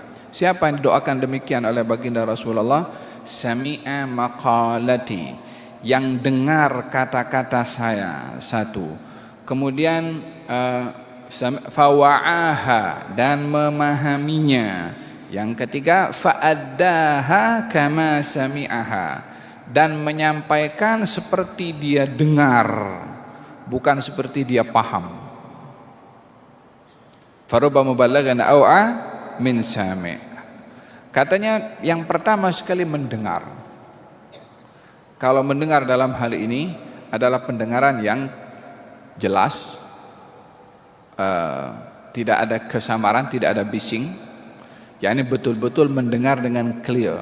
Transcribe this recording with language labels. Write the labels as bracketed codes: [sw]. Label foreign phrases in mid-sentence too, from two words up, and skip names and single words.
[id] Siapa yang didoakan demikian oleh baginda Rasulullah? [ar] سمع مقالتي, [id] yang dengar kata-kata saya, satu. Kemudian fawa'aha, dan memahaminya. Yang ketiga, [ar] فأداها كما سمعها, [id] dan menyampaikan seperti dia dengar, bukan seperti dia paham. [ar] فرب مبلغ أوعى من سامع'. [id] Katanya yang pertama sekali mendengar. Kalau mendengar dalam hal ini adalah pendengaran yang jelas, tidak ada kesamaran, tidak ada bising, yakni betul-betul mendengar dengan clear.